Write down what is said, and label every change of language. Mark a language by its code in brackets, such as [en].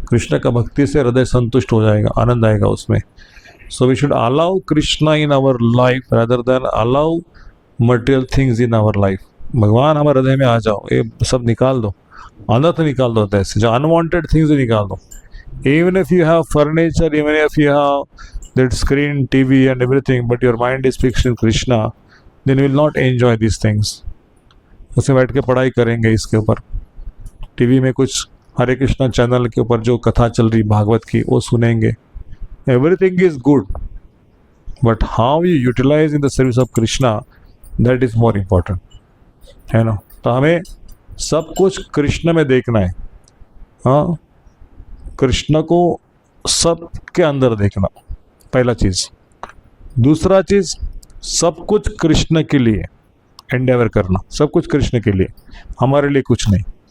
[hi] कृष्ण का भक्ति से हृदय संतुष्ट हो जाएगा, आनंद आएगा उसमें। [en] So we should allow Krishna in our life rather than allow material things in our life. [hi] भगवान हमारे हृदय में आ जाओ, ये सब निकाल दो, अनर्थ निकाल दो, ऐसे जो [en] unwanted things [hi] निकाल दो। [en] Even if you have furniture, even if you have that screen, TV and everything, but your mind is fixed in Krishna, then you will not enjoy these things. [hi] उसमें बैठ के पढ़ाई करेंगे इसके ऊपर, टीवी में कुछ हरे कृष्णा चैनल के ऊपर जो कथा चल रही भागवत की वो सुनेंगे। [en] Everything is good, but how you utilize in the service of Krishna, that is more important, [hi] है ना। तो हमें सब कुछ कृष्ण में देखना है, हाँ, कृष्ण को सब के अंदर देखना, पहला चीज़। दूसरा चीज़, सब कुछ कृष्ण के लिए एंडेवर करना, सब कुछ कृष्ण के लिए, हमारे लिए कुछ नहीं।